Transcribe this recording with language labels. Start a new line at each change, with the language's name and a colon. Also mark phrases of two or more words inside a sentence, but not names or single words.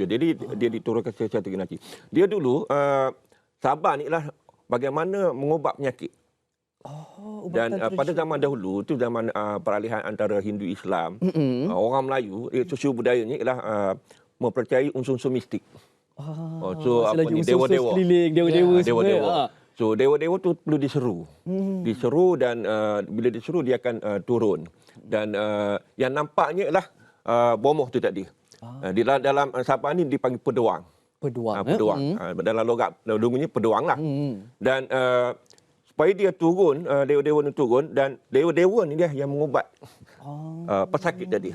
Malay: Jadi dia diturunkan secara generasi. Dia dulu Sabah ni ialah bagaimana mengubat penyakit. Dan pada zaman dahulu tu zaman peralihan antara Hindu Islam, orang Melayu sosial budayanya ialah mempercayai unsur-unsur mistik. So apa ni dewa-dewa. Dewa-dewa Dewa-dewa. So dewa-dewa tu perlu diseru. Diseru dan bila diseru dia akan turun. Dan yang nampaknya ialah bomoh tu tadi. Di dalam Sabah ni dipanggil peduang. Peduang. Peduang. Dalam logat dulunya peduang lah. Dan supaya dia turun, dewa-dewa ni turun dan dewa-dewa ni dia yang mengubat pesakit tadi.